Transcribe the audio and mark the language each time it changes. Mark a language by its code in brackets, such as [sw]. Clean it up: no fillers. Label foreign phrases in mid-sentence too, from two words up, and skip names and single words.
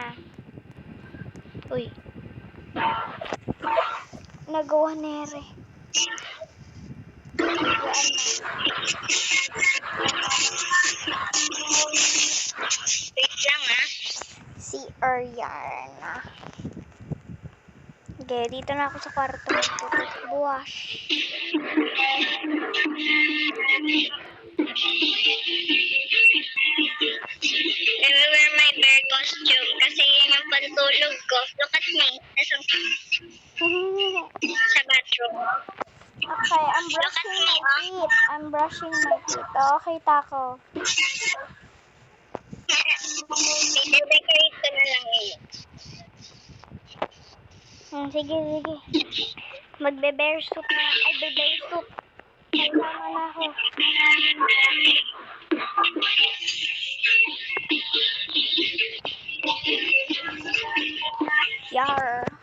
[tl] Uy. Nagawa nere. Wait lang Si Ariana. Okay, dito na ako sa kwarto. Buwash. [en] Let me wear my bear costume [tl] kasi yun yung pantulog ko. [en] Look at me. [tl] Sa bathroom. [en] Okay, I'm brushing my teeth. [tl] Okay, tako. I-decorate ko na lang yun. Sige. Magbe-bear soup na. Ay, [en] bear soup. [tl] Kasama na ako. Yar.